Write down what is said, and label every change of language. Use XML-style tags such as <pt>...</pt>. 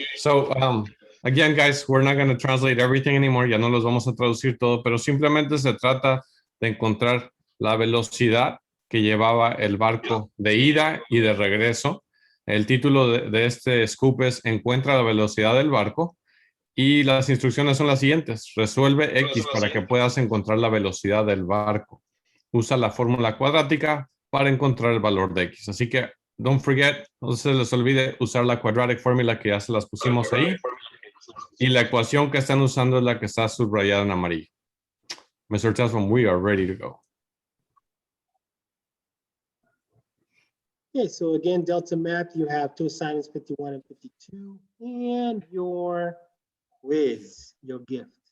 <en>So, again, guys, we're not going to translate everything anymore.</en> <es>Ya no los vamos a traducir todo, pero simplemente se trata de encontrar la velocidad que llevaba el barco de ida y de regreso. El título de este scoop es Encuentra la velocidad del barco, y las instrucciones son las siguientes. Resuelve X para que puedas encontrar la velocidad del barco. Usa la fórmula cuadrática para encontrar el valor de X. Así que,</es> <en>don't forget,</en> <es>no se les olvide usar la</es> <en>quadratic formula</en> <es>que ya se las pusimos ahí. Y la ecuación que están usando es la que está subrayada en amarillo.</es> <en>Mr. Tesson, we are ready to go. Okay, so again, Delta Math, you have two assignments, 51 and 52, and your quiz, your gift.</en>